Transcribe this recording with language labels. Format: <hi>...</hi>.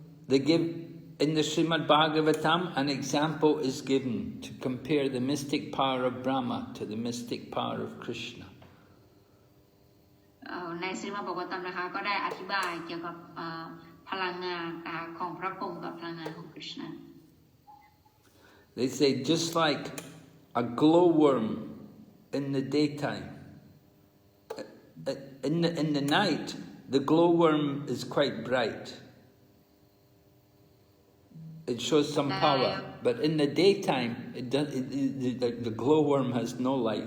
<en>They give in the Srimad Bhagavatam an example is given to compare the mystic power of Brahma to the mystic power of Krishna.</en> <th>ในสรีมบกตัมนะคะก็ได้อธิบายเกี่ยวกับพลังงานของพระพรหมกับพลังงานของคริชนา</th> <en>They say just like a glowworm in the daytime, in the night the glowworm is quite bright. It shows some power, but in the daytime the glowworm has no light.</en>